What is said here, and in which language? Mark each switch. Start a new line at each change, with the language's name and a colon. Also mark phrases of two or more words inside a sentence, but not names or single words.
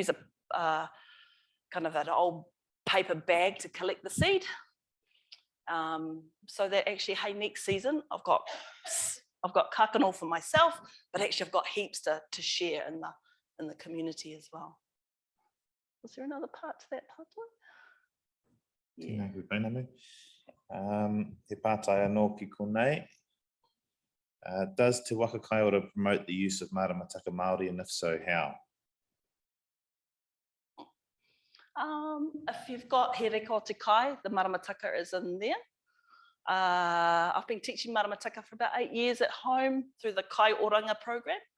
English: I use kind of an old paper bag to collect the seed. So that actually, hey, next season I've got Cardinal for myself, but actually I've got heaps to share in the community as well. Was there another part to that part? Yeah.
Māori: He pātai anō ki konei.
English: Does Te Waka Kai Ora promote the use of
Māori: Maramataka Māori,
English: and if so, how? If you've got He Reko Te Kai, the Maramataka is in there. I've been teaching Maramataka for about 8 years at home through the Kai Oranga program.